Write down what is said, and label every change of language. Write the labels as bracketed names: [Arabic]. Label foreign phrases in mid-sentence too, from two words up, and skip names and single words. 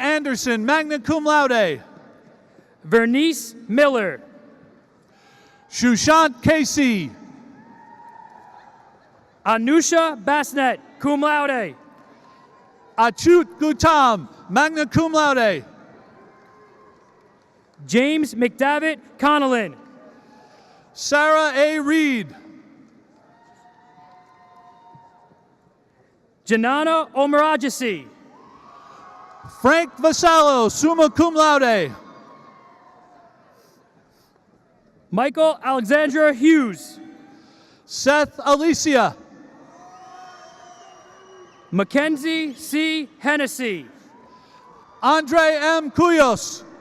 [English] Anderson, [Latin] magna cum laude. [English] Vernice Miller. Shushant Casey. Anusha Basnet, [Latin] cum laude. [English] Achut Gutam, [Latin] magna cum laude. [English] James McDavitt Connellan. Sarah A. Reed. Janana Omarajasi. Frank Vasallo, [Latin] summa cum laude. [English] Michael Alexandra Hughes. Seth Alicia. Mackenzie C. Hennessy. Andre M. Cuyos.